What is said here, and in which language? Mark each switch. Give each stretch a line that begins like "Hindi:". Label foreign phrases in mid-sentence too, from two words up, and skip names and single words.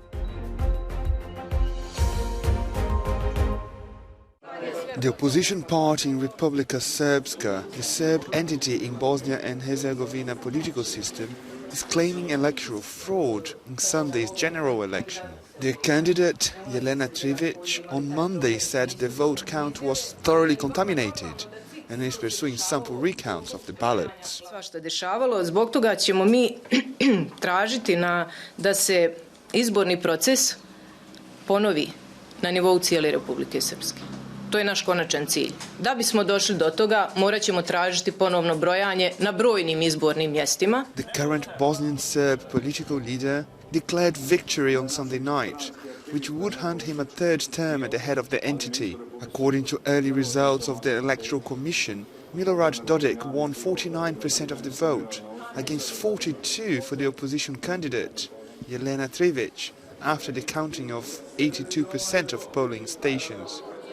English: The opposition party in Republika Srpska, the Serb entity in Bosnia and Herzegovina political system, is claiming electoral fraud in Sunday's general election. Their candidate, Jelena Trivic, on Monday said the vote count was thoroughly contaminated and is pursuing sample recounts of the ballots.
Serbian: Svašta dešavalo, zbog toga ćemo mi tražiti da se izborni proces ponovi na nivou cijele Republike Srpske. To je naš konačan cilj. Da bismo došli do toga, morat ćemo tražiti ponovno brojanje na brojnim izbornim mjestima.
English: The current Bosnian Serb political leader declared victory on Sunday night, which would hand him a third term at the head of the entity. According to early results of the Electoral Commission, Milorad Dodik won 49% of the vote, against 42% for the opposition candidate, Jelena Trivic, after the counting of 82% of polling stations.